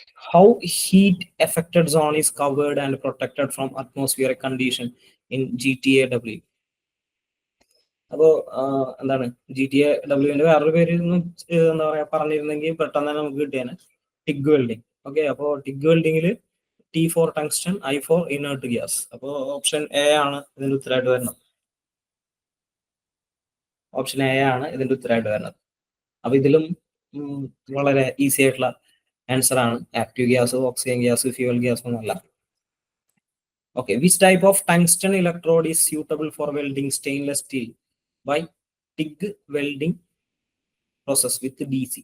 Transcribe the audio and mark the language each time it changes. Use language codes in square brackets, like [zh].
[en] How heat affected zone is covered and protected from atmospheric condition in GTAW? [ml] അപ്പോൾ എന്താണ് GTAW-ന്റെ വേറൊരു പേര് എന്താ പറയാ പറഞ്ഞിരുന്നെങ്കിൽ പെട്ടെന്ന് തന്നെ നമുക്ക് കിട്ടിയാണ് ടിഗ് വെൽഡിങ്. ഓക്കെ, അപ്പോൾ TIG വെൽഡിങ്ങിൽ [en] T for tungsten, I for inert gas. [ml] അപ്പോൾ ഓപ്ഷൻ എ ആണ് ഇതിന്റെ ഉത്തരമായിട്ട് വരുന്നത്. ഓപ്ഷൻ എ ആണ് ഇതിന്റെ ഉത്തരമായിട്ട് വരുന്നത്. അപ്പൊ ഇതിലും വളരെ ഈസി ആയിട്ടുള്ള ആൻസർ ആണ്. [en] Active gas, oxygen gas, fuel gas ഒന്നല്ല. Okay, which type of tungsten electrode is suitable for welding stainless steel by TIG welding process with DC?